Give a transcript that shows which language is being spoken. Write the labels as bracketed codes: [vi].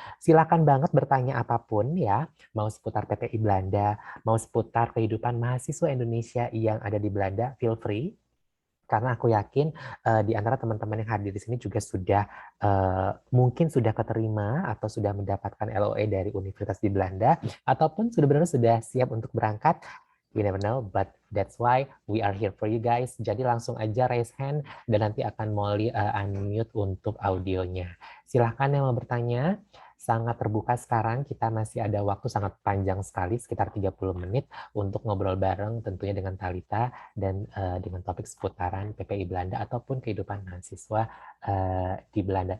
[id] Silakan banget bertanya apapun ya, mau seputar PPI Belanda, mau seputar kehidupan mahasiswa Indonesia yang ada di Belanda, [en] feel free. [id] Karena aku yakin di antara teman-teman yang hadir di sini juga sudah mungkin sudah keterima atau sudah mendapatkan LOE dari universitas di Belanda ataupun sudah benar sudah siap untuk berangkat. [en] We never know, but that's why we are here for you guys. [id] Jadi langsung aja [en] raise hand [id] dan nanti akan Molly unmute untuk audionya. Silahkan yang mau bertanya. Sangat terbuka sekarang, kita masih ada waktu sangat panjang sekali, sekitar 30 menit untuk ngobrol bareng tentunya dengan Talita dan dengan topik seputaran PPI Belanda ataupun kehidupan mahasiswa di Belanda.